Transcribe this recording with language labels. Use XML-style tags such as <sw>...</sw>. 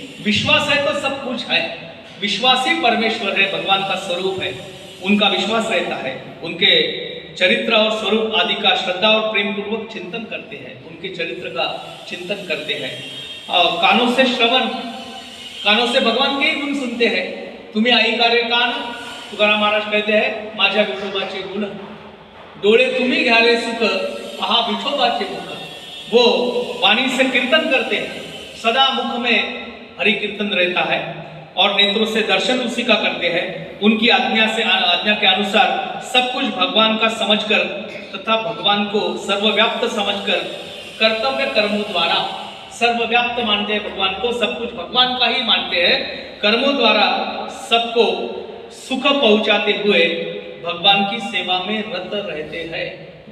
<hi>विश्वास है तो सब कुछ है, विश्वासी परमेश्वर है, भगवान का स्वरूप है, उनका विश्वास रहता है, उनके चरित्र और स्वरूप आदि का श्रद्धा और प्रेम पूर्वक चिंतन करते हैं, उनके चरित्र का चिंतन करते हैं। कानों से श्रवण, कानों से भगवान के ही गुण सुनते हैं।</hi> <mr>तुम्हें ऐकारे कान,</mr> <hi>तुकाराम महाराज कहते हैं</hi> <mr>माझ्या विठोबाचे गुण, डोळे तुम्ही घ्याले सुख पहा विठोबाचे मुख।</mr> <hi>वो वाणी से कीर्तन करते हैं, सदा मुख में हरि कीर्तन रहता है और नेत्रों से दर्शन उसी का करते हैं। उनकी आज्ञा के अनुसार सब कुछ भगवान का समझकर तथा भगवान को सर्वव्याप्त समझकर कर्तव्य कर्मों द्वारा, सर्वव्याप्त मानते हैं भगवान को, सब कुछ भगवान का ही मानते हैं, कर्मों द्वारा सबको सुख पहुंचाते हुए भगवान की सेवा में रत रहते हैं।</hi>